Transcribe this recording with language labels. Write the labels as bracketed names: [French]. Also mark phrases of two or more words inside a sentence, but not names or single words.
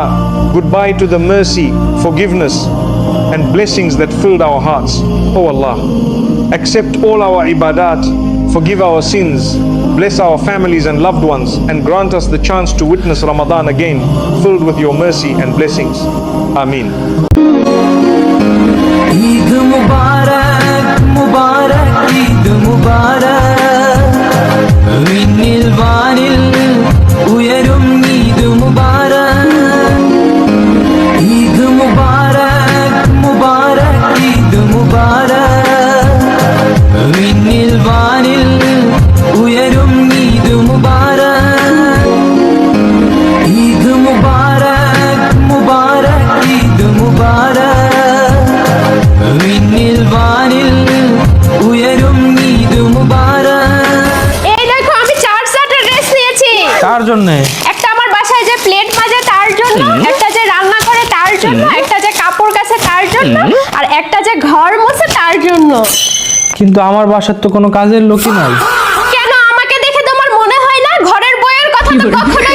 [English] Goodbye to the mercy, forgiveness and blessings that filled our hearts. Oh Allah, accept all our ibadat, forgive our sins, bless our families and loved ones, and grant us the chance to witness Ramadan again, filled with your mercy and blessings. Ameen. [Arabic] عيد مبارك مبارك عيد مبارك [Malayalam] വിണ്ണിൽ വാനിൽ ഉയരും [Arabic] عيد مبارك عيد مبارك مبارك عيد مبارك [Malayalam] വിണ്ണിൽ വാനിൽ ഉയരും [Arabic] عيد مبارك عيد مبارك مبارك عيد مبارك [Malayalam] വിണ്ണിൽ വാനിൽ ഉയരും [Arabic] عيد مبارك [Bangla] এই দেখো আমি চার সেটের ড্রেস নিয়েছি। কার জন্য? একটা আমার বাসায় যে প্লেট মাজে তার জন্য, একটা যে রান্না করে তার জন্য, একটা যে কাপড় কাচে তার জন্য, আর একটা যে ঘর মোছে তার জন্য। কিন্তু আমার বাসার তো কোনো কাজের লোকই নাই। কেন আমাকে দেখে তোমার মনে হয় না ঘরের বউয়ের কথা তো